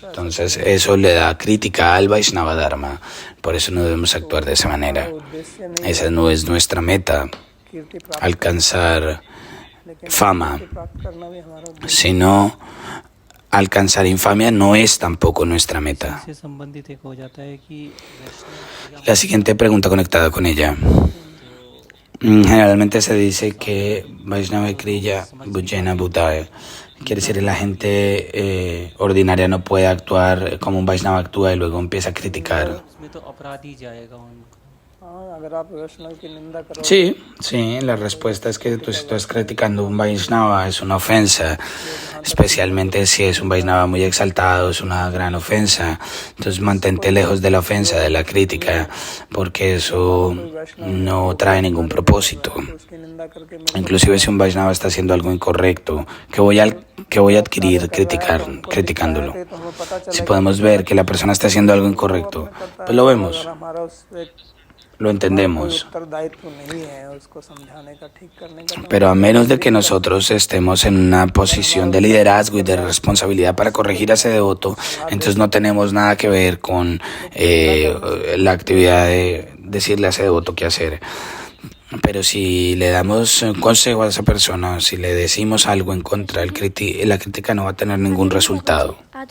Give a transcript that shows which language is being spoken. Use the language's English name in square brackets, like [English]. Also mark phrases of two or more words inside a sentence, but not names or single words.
[Spanish] Entonces eso le da crítica al Vaishnava Dharma. Por eso no debemos actuar de esa manera. Esa no es nuestra meta, alcanzar fama, sino alcanzar infamia no es tampoco nuestra meta. [Hindi] इससे संबंधित एक हो जाता है कि वैष्णव [Spanish] La siguiente pregunta conectada con ella. Generalmente se dice que [Sanskrit] Vaishnava Kriya Bhujena Bhutaya. [Spanish] Quiere decir que la gente ordinaria no puede actuar como un Vaishnava actúa y luego empieza a criticar. [Hindi] उसमें तो अपराधी जाएगा उनको हाँ अगर आप वैष्णव की निंदा करो [Spanish] Sí, la respuesta es que tú, si estás criticando un Vaishnava es una ofensa, especialmente si es un Vaishnava muy exaltado, es una gran ofensa. Entonces mantente lejos de la ofensa, de la crítica, porque eso no trae ningún propósito. [Hindi] उसकी निंदा करके [Spanish] Inclusive si un Vaishnava está haciendo algo incorrecto, ¿qué voy a adquirir criticándolo? [Hindi] तो हमें पता चला [Spanish] Si podemos ver que la persona está haciendo algo incorrecto, pues lo vemos, [Hindi] हमारा उस पे [Spanish] lo entendemos. [Hindi] उत्तरदायित्व नहीं है उसको समझाने का ठीक करने का [Spanish] Pero a menos de que nosotros estemos en una posición de liderazgo y de responsabilidad para corregir a ese devoto, entonces no tenemos nada que ver con la actividad de decirle a ese devoto qué hacer. Pero si le damos consejo a esa persona, si le decimos algo en contra, la crítica no va a tener ningún resultado.